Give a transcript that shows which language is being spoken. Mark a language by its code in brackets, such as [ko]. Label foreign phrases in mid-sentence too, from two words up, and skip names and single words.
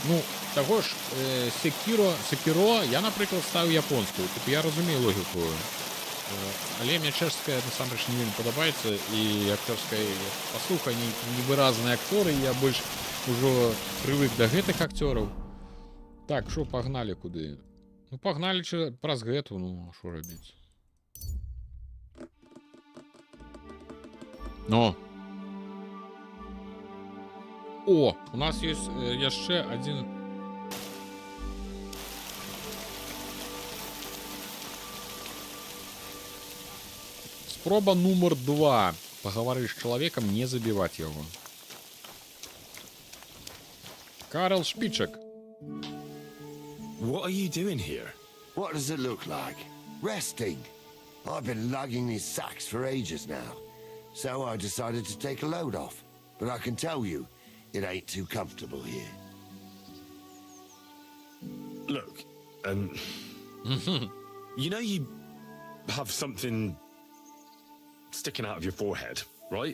[uk] Ну, того ж, Sekiro, я, наприклад, ставив японською. Тобто я розумію логіку. Але мені чешська, насамперед, не вельми подобається. І акторська, послухай, невиразні актори, я більш уже привик до гэтых актерів. Так, що, погнали куди? Ну, погнали [be] праз гэту, [uk] ну, а що робити? Ну. О, у нас є ще один... Спроба номер 2. Поговори з чоловіком, не забивати його. Карл Шпичек. [en] What are you doing here? What does it look like? Resting. I've been lugging these sacks for ages now. So I decided to take a load off. But I can tell you, it ain't too comfortable here. Look, you know you have something sticking out of your forehead, right?